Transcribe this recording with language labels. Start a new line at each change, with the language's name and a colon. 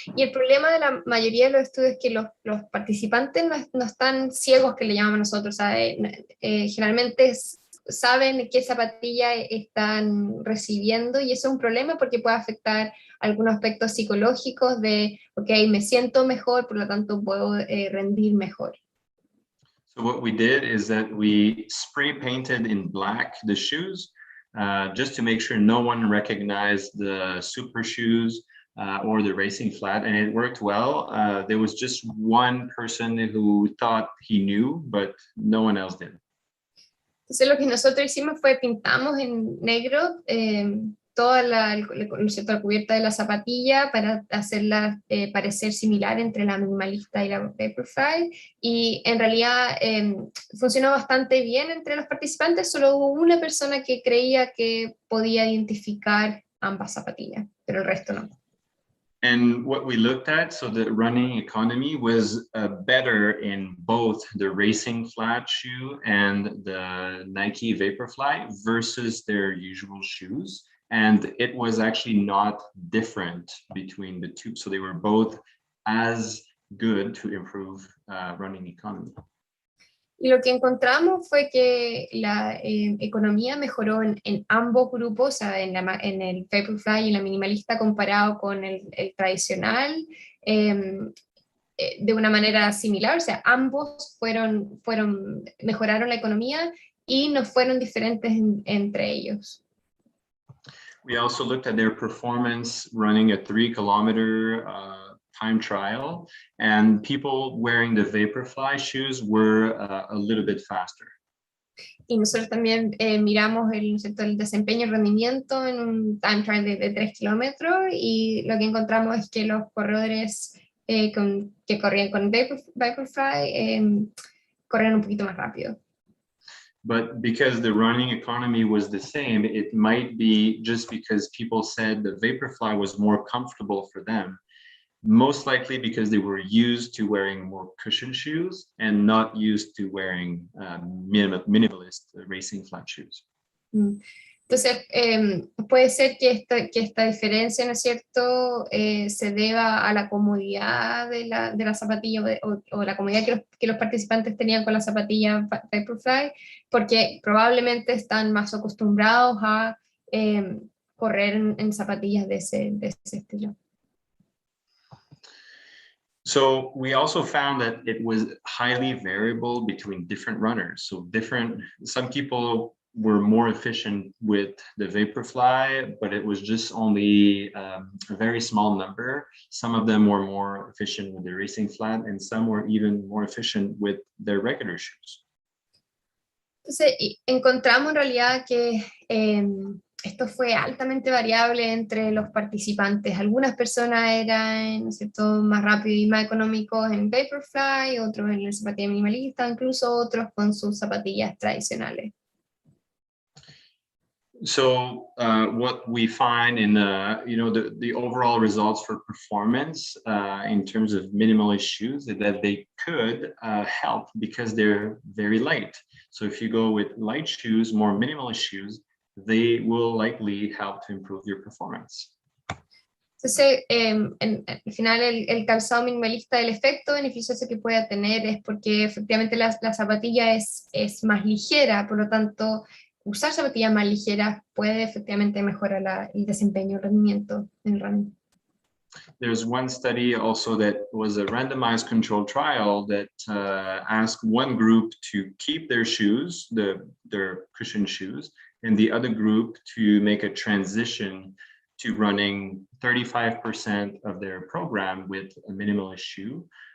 Spanish: Y el problema de la mayoría de los estudios es que los participantes no están ciegos, que le llamamos nosotros, generalmente saben qué zapatilla están recibiendo, y eso es un problema porque puede afectar algunos aspectos psicológicos de, ok, me siento mejor, por lo tanto puedo rendir mejor.
English: So what we did is that we spray painted in black the shoes, just to make sure no one recognized the super shoes or the racing flat, and it worked well. There was just one person who thought he knew, but no one else did.
Spanish: Entonces lo que nosotros hicimos fue pintamos en negro toda la cubierta de la zapatilla para hacerla parecer similar entre la minimalista y la Vaporfly, y en realidad funcionó bastante bien entre los participantes. Solo hubo una persona que creía que podía identificar ambas zapatillas, pero el resto no.
English: And what we looked at, so the running economy was better in both the racing flat shoe and the Nike Vaporfly versus their usual shoes. And it was actually not different between the two. So they were both as good to improve running economy.
Spanish: Y lo que encontramos fue que la economía mejoró en ambos grupos, o sea, en el Vaporfly y en la minimalista comparado con el tradicional, de una manera similar. O sea, ambos mejoraron la economía y no fueron diferentes entre ellos.
English: We also looked at their performance running a 3-kilometer time trial, and people wearing the Vaporfly shoes were a little bit faster.
Spanish: Y nosotros también miramos el desempeño y rendimiento en un time trial de 3 kilómetros, y lo que encontramos es que los corredores que corrían con Vaporfly corrían un poquito más rápido.
English: But because the running economy was the same, it might be just because people said the Vaporfly was more comfortable for them. Most likely because they were used to wearing more cushion shoes and not used to wearing minimalist racing flat shoes.
Spanish: Entonces, puede ser que esta diferencia, ¿no es cierto?, se deba a la comodidad de la zapatilla o la comodidad que los participantes tenían con la zapatilla Vaporfly, porque probablemente están más acostumbrados a correr en zapatillas de ese estilo.
English: So we also found that it was highly variable between different runners. So some people were more efficient with the Vaporfly, but it was just only a very small number. Some of them were more efficient with the racing flat, and some were even more efficient with their regular shoes.
Spanish: Entonces, encontramos en realidad que esto fue altamente variable entre los participantes. Algunas personas eran, ¿no es cierto?, más rápidos y más económicos en Vaporfly, otros en la zapatilla minimalista, incluso otros con sus zapatillas tradicionales.
English: So what we find in the overall results for performance in terms of minimalist shoes is that they could help because they're very light. So if you go with light shoes, more minimalist shoes, they will likely help to improve your performance.
Spanish: Entonces, al final el calzado minimalista, el efecto beneficioso que pueda tener es porque efectivamente la zapatilla es más ligera, por lo tanto, usar zapatillas más ligeras puede efectivamente mejorar el desempeño, el rendimiento en el running.
English: There's one study also that was a randomized controlled trial that asked one group to keep their shoes, their cushion shoes, and the other group to make a transition to running 35% of their program with a minimalist shoe.